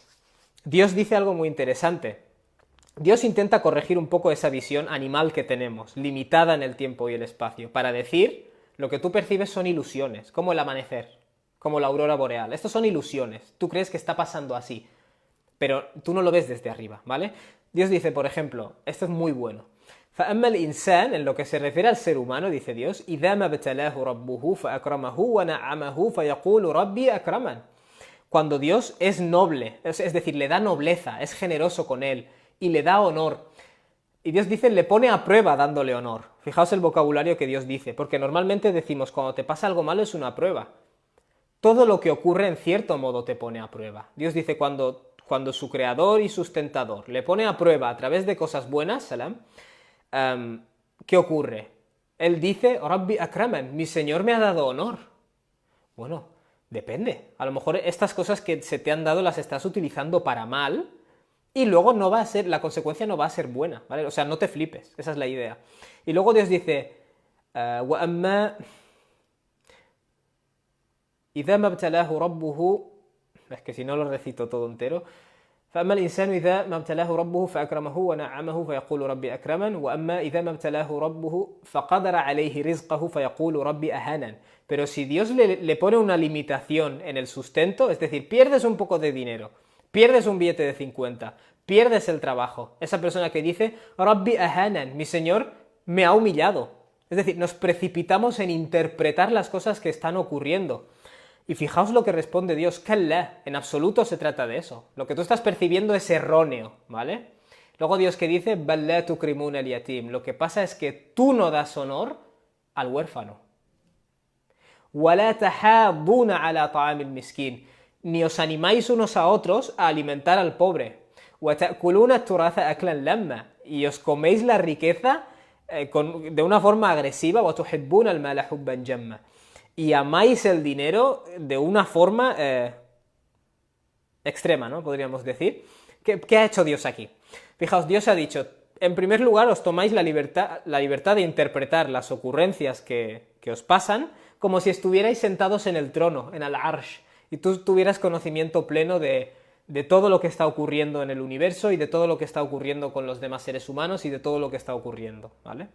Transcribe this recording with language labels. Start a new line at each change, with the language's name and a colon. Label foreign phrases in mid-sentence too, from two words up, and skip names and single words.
Spanish: Dios dice algo muy interesante. Dios intenta corregir un poco esa visión animal que tenemos, limitada en el tiempo y el espacio, para decir, lo que tú percibes son ilusiones, como el amanecer, como la aurora boreal. Estos son ilusiones, tú crees que está pasando así, pero tú no lo ves desde arriba, ¿vale? Dios dice, por ejemplo, esto es muy bueno.
Arabic: فَأَمَّا الْإِنسَانِ,
Spanish: en lo que se refiere al ser humano, dice Dios,
Arabic: إِذَا مَا ابْتَلَاهُ رَبُّهُ فَأَكْرَمَهُ وَنَعَّمَهُ فَيَقُولُ رَبِّي أَكْرَمَنِ.
Spanish: Cuando Dios es noble, es decir, le da nobleza, es generoso con él y le da honor. Y Dios dice, le pone a prueba dándole honor. Fijaos el vocabulario que Dios dice, porque normalmente decimos, cuando te pasa algo malo es una prueba. Todo lo que ocurre en cierto modo te pone a prueba. Dios dice, cuando su creador y sustentador le pone a prueba a través de cosas buenas, salam, ¿qué ocurre? Él dice,
Arabic: ربي أكرمن,
Spanish: mi Señor me ha dado honor. Bueno, depende. A lo mejor estas cosas que se te han dado las estás utilizando para mal y luego no va a ser, la consecuencia no va a ser buena, ¿vale? O sea, no te flipes, esa es la idea. Y luego Dios dice,
Arabic: وَأَمَّا إِذَا مَا ابْتَلَاهُ رَبُّهُ,
Spanish: es que si no lo recito todo entero,
Arabic: فأما الإنسان إذا ما ابتلاه ربه فأكرمه ونعمه فيقول ربي أكرمن وأما إذا ما ابتلاه ربه فقدر عليه رزقه فيقول ربي أهانن.
Spanish: Pero si Dios le pone una limitación en el sustento, es decir, pierdes un poco de dinero, pierdes un billete de 50, pierdes el trabajo, esa persona que dice
Arabic: ربي أهانن,
Spanish: mi Señor me ha humillado. Es decir, nos precipitamos en interpretar las cosas que están ocurriendo. Y fijaos lo que responde Dios, Kalla, en absoluto se trata de eso. Lo que tú estás percibiendo es erróneo, ¿vale? Luego Dios que dice,
Arabic: بل لا تكرمون اليتيم,
Spanish: lo que pasa es que tú no das honor al huérfano.
Arabic: ولا تحاضون على طعام المسكين,
Spanish: ni os animáis unos a otros a alimentar al pobre.
Arabic: وتأكلون التراث أكلا لما,
Spanish: y os coméis la riqueza de una forma agresiva,
Arabic: وتحبون المال حبا جما.
Spanish: Y amáis el dinero de una forma extrema, ¿no? Podríamos decir. ¿Qué ha hecho Dios aquí? Fijaos, Dios ha dicho, en primer lugar os tomáis la libertad de interpretar las ocurrencias que os pasan como si estuvierais sentados en el trono, en al-Arsh, y tú tuvieras conocimiento pleno de todo lo que está ocurriendo en el universo y de todo lo que está ocurriendo con los demás seres humanos y de todo lo que está ocurriendo, ¿vale?